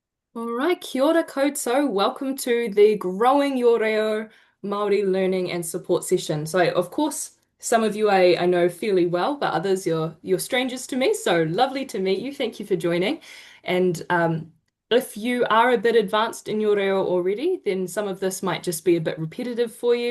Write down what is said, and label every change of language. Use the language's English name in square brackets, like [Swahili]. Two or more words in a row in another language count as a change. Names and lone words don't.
[English] All right, [Māori] kia ora koutou. [English] Welcome to the Growing Your Reo Māori Learning and Support Session. So, of course, some of you I know fairly well, but others you're strangers to me. So lovely to meet you. Thank you for joining. And if you are a bit advanced in your reo already, then some of this might just be a bit repetitive for you.